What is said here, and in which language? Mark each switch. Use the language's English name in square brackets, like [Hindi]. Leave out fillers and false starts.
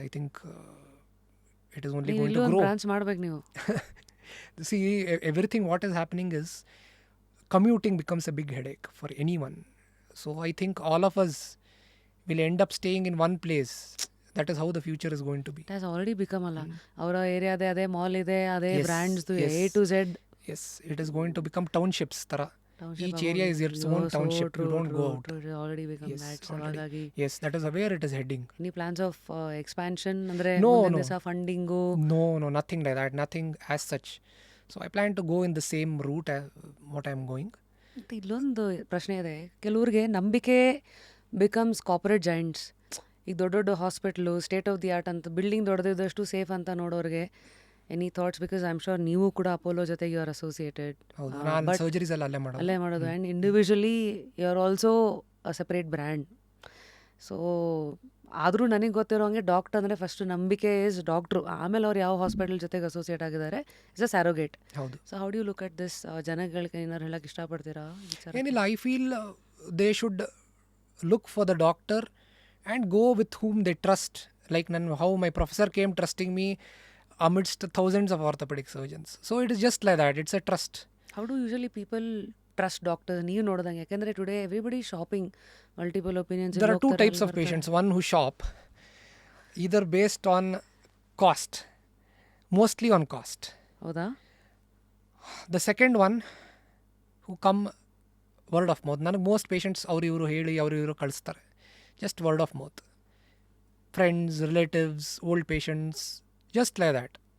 [English] I think it is only going to [Kannada] ಒಂದು [English] grow. [Kannada] Branch ಮಾಡ್ಬೇಕು ನೀವು. [English] See, everything what is happening is commuting becomes a big headache for anyone. So I think all of us will end up staying in one place. That is how the future is going to be. It has already become [Kannada] ಅಲ್ಲ, ಅವರ ಏರಿಯಾದೆ ಅದೇ mall ಇದೆ, ಅದೇ [English] Yes, [Kannada] ಬ್ರ್ಯಾಂಡ್ಸ್ದು [English] yes. A to Z. Yes, it is going to become townships ತರ. Township Each area is its own township. You don't go out. Already become Yes, that. So already. [Kannada] ಹಾಗಾಗಿ [English] Yes, that is where it is heading. Any plans of expansion ಅಂದರೆ No, [Kannada] ಮುಂದಿನ [English] no. [Kannada] ದಿವಸ funding? [English] No, nothing like that. Nothing as such. So I plan to go in the same route as what I am going. [Kannada] ಮತ್ತು ಇಲ್ಲೊಂದು ಪ್ರಶ್ನೆ ಇದೆ, ಕೆಲವ್ರಿಗೆ ನಂಬಿಕೆ becomes corporate joints. ಈಗ ದೊಡ್ಡ ದೊಡ್ಡ hospital state of the art ಅಂತ ಬಿಲ್ಡಿಂಗ್ ದೊಡ್ಡದಿದ್ದಷ್ಟು ಸೇಫ್ ಅಂತ ನೋಡೋರಿಗೆ any thoughts? [English] because I am sure [Kannada] ನೀವು ಕೂಡ ಅಪೋಲೋ ಜೊತೆಗೆ [English] You are associated. [Kannada] ಹೌದು, ನಾನು ಸರ್ಜರೀಸ್ ಎಲ್ಲ ಅಲ್ಲೇ ಮಾಡೋದು. ಅಲ್ಲೇ ಮಾಡೋದು. [English] And individually you are also a separate brand. [Kannada] So ಆದರೂ ನನಗೆ ಗೊತ್ತಿರೋ ಹಂಗೆ ಡಾಕ್ಟರ್ ಅಂದರೆ ಫಸ್ಟ್ ನಂಬಿಕೆ ಇಸ್ ಡಾಕ್ಟ್ರು, ಆಮೇಲೆ ಅವ್ರು ಯಾವ ಹಾಸ್ಪಿಟಲ್ ಜೊತೆಗೆ ಅಸೋಸಿಯೇಟ್ ಆಗಿದ್ದಾರೆ ಇಸ್ ಅ ಸ್ಯಾರೋಗೇಟ್. ಹೌದು. [English] So how do you look at this? [Kannada] ಜನಗಳಿಗೆ ಏನಾರು ಹೇಳಕ್ಕೆ ಇಷ್ಟಪಡ್ತೀರಾ? ಏನಿಲ್ಲ, [English] I feel they should look for the doctor and go with whom they trust. Like how my professor came trusting me amidst thousands of orthopedic surgeons. So it is just like that. It's a trust. How do usually people trust doctors? [Kannada] ನೀವು ನೋಡಿದಂಗೆ, ಯಾಕೆಂದರೆ today everybody shopping, multiple opinions. [English] There are two types of patients. One who shop either based on cost, mostly on cost. [Kannada] ಹೌದಾ? [English] The second one who come word of mouth. [Kannada] ನನಗೆ most patients ಅವ್ರು ಇವರು ಹೇಳಿ ಇವರು ಕಳಿಸ್ತಾರೆ. [English] Just word of mouth. Friends, relatives, old patients, just like that.